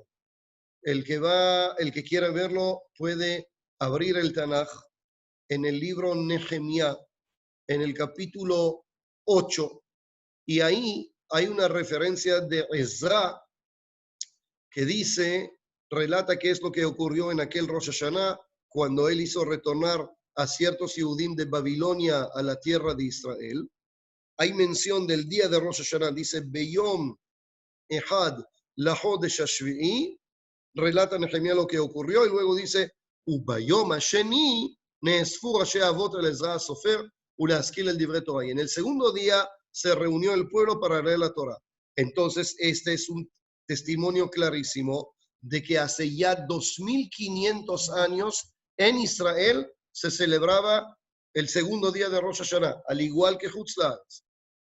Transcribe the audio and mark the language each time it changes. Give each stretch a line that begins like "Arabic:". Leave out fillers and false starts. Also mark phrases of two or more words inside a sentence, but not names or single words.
Spanish: El que quiera verlo puede abrir el Tanaj en el libro Nehemías, en el capítulo 8, y ahí hay una referencia de Ezra que relata qué es lo que ocurrió en aquel Rosh Hashanah cuando él hizo retornar a ciertos Yehudim de Babilonia a la tierra de Israel. Hay mención del día de Rosh Hashanah, dice
Hebrew: ביום אחד לחודש השביעי,
Spanish: relata Nehemías lo que ocurrió y luego dice
Hebrew: וביום השני נאספו ראשי האבות אל עזרא הסופר ולהשכיל אל דברי תורה.
Spanish: Y en el segundo día se reunió el pueblo para leer la Torah. Entonces, este es un testimonio clarísimo de que hace ya 2500 años en Israel se celebraba el segundo día de Rosh Hashanah, al igual que
Hebrew: חוץ לארץ.